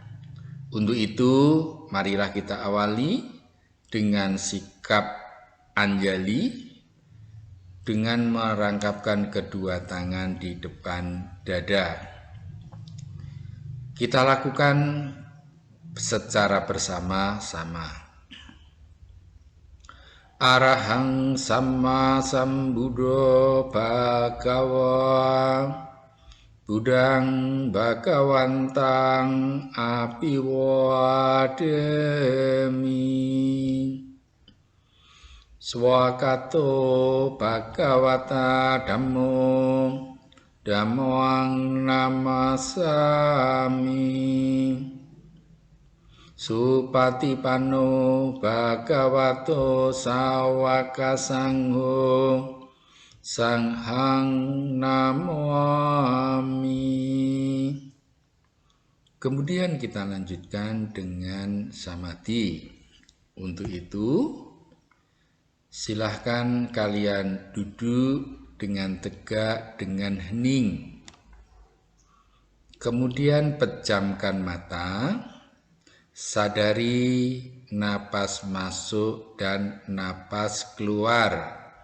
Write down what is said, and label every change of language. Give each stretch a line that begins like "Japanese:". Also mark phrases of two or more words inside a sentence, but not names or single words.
Indonesian: Untuk itu, marilah kita awali dengan sikap anjali, dengan merangkapkan kedua tangan di depan dada. Kita lakukan secara bersama-sama.
Pali: Arahang Samma Sambuddho Bhagava Buddhang Bhagawantang Apiwademi Swakato Bhagavata Dhammo Dhammoang Namasami Supatipanno Bhagavato Sawaka Sangho Sanghang Namami.
Indonesian: Kemudian kita lanjutkan dengan samadhi. Untuk itu, silahkan kalian duduk dengan tegak, dengan hening. Kemudian pejamkan mata, sadari napas masuk dan napas keluar.